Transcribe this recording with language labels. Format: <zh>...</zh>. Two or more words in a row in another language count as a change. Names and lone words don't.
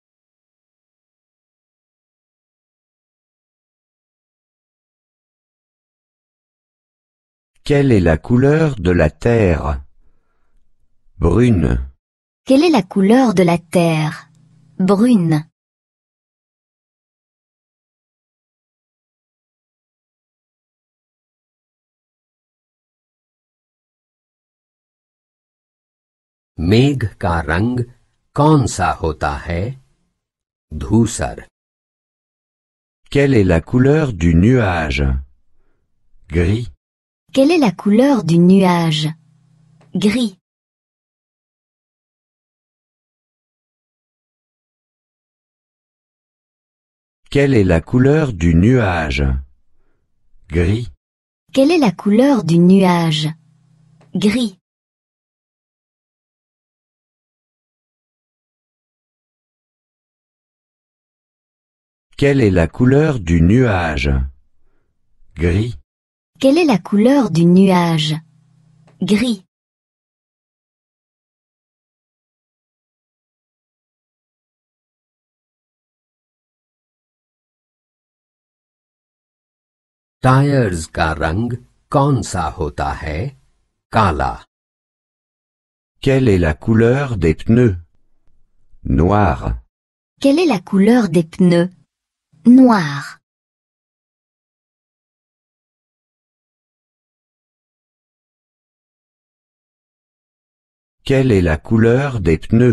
<fr>Quelle est la couleur de la terre? Brune. Quelle est la couleur de la terre? Brune.</fr> <hi>मेघ का रंग कौन सा होता है? धूसर।</hi> <fr>Quelle est la couleur du nuage? Gris. Quelle est la couleur du nuage? Gris. Quelle est la couleur du nuage? Gris. Quelle est la couleur du nuage? Gris. Quelle est la couleur du nuage? Gris. Quelle est la couleur du nuage? Gris.</fr> <hi>टायर्स का रंग कौन सा होता है? काला।</hi> <fr>Quelle est la couleur des pneus? Noir. Quelle est la couleur des pneus? Noir. Quelle est la couleur des pneus?</fr>